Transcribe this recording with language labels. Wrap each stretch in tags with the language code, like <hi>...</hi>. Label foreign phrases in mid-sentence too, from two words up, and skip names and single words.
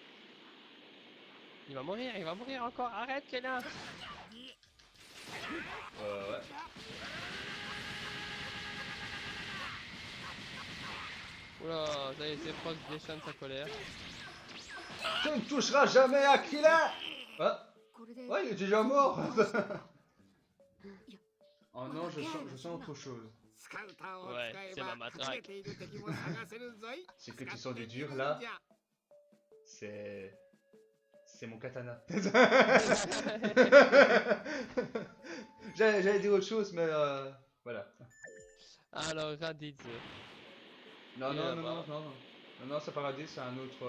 <fr>Il va mourir encore. Arrête, Kena. Ouais. Oula, ça y est, Zephyros déchaîne sa colère. Tu ne toucheras jamais à Krillin. Ah.</fr> <ja>これで</ja> <fr>Ouais, il est déjà mort.</fr> <ja>いや</ja> <fr>Oh non, je sens autre chose.</fr> <ja>スカウターを使</ja> <fr>Ouais,</fr> <ja>え</ja> <fr>c'est</fr> <ja>ば</ja> <fr>ma</fr> <ja>隠</ja> <fr>matraque.</fr> <ja>れている敵も探せるぞい。</ja> <fr>C'est que tu</fr> <ja>使っ</ja> <fr>sens</fr> <ja>て</ja> <fr>du</fr> <ja>みる</ja> <fr>dur</fr> <ja>ん</ja> <fr>là.</fr> <ja>じゃ</ja> <fr>C'est mon katana. J'allais dire autre chose, mais voilà. Alors, Raditz. Non, Et non, là-bas. non, non, non, non. Non, non, c'est paradis, c'est un autre.</fr>